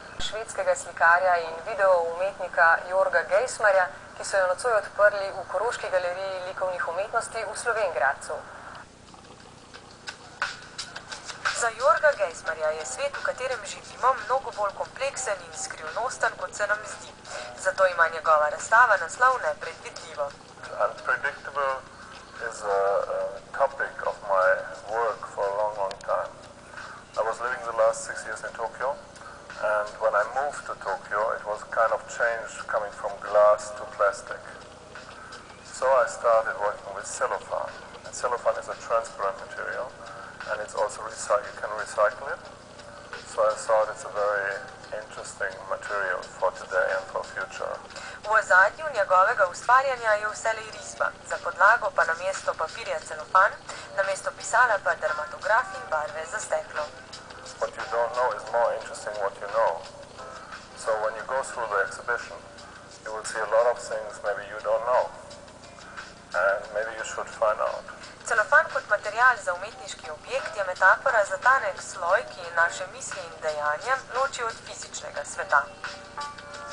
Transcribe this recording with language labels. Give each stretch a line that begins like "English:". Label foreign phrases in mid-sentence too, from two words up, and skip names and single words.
Slovenian: švedskega slikarja in video umetnika Jorga Geismarja, ki so jo nocoj odprli v Koroški galeriji likovnih umetnosti v Slovenj Gradcu. Za Jorga Geismarja je svet, v katerem živimo, mnogo bolj kompleksen in skrivnosten, kot se nam zdi. Zato ima njegova razstava naslov Nepredvidljivo.
English: Unpredictable is a topic of my work for a long, long time. I was living the last 6 years in Tokyo, and when I moved to Tokyo, it was kind of change coming from glass to plastic. So I started working with cellophane. And cellophane is a transparent material, and it's also you can recycle it. So I thought it's a very interesting material for today and for future.
Slovenian: V ozadju njegovega ustvarjanja je vselej risba, za podlago pa namesto papirja celofan, namesto pisala pa dermatograf in barve za steklo.
English: What you don't know is more interesting what you know. So when you go through the exhibition, you will see a lot of things maybe you don't know. And maybe you should find out.
Slovenian: Celofan kot material za umetniški objekt je metafora za tanek sloj, ki naše misli in dejanja loči od fizičnega sveta.